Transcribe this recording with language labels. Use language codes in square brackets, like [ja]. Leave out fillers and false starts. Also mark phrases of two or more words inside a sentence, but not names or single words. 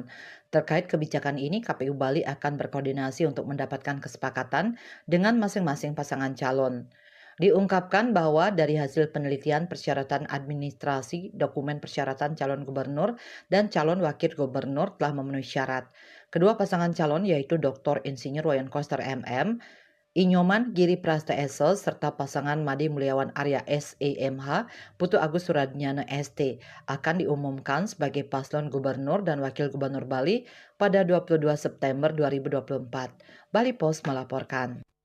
[id] Terkait kebijakan ini, KPU Bali akan berkoordinasi untuk mendapatkan kesepakatan dengan masing-masing pasangan calon. Diungkapkan bahwa dari hasil penelitian persyaratan administrasi, dokumen persyaratan calon gubernur dan calon wakil gubernur telah memenuhi syarat. Kedua pasangan calon yaitu Dr. Insinyur Wayan Koster MM, Inyoman Giri Prasta SL, serta pasangan Made Mulyawan Arya SEMH, Putu Agus Suradnyana ST, akan diumumkan sebagai paslon gubernur dan wakil gubernur Bali pada 22 September 2024. Bali Post melaporkan.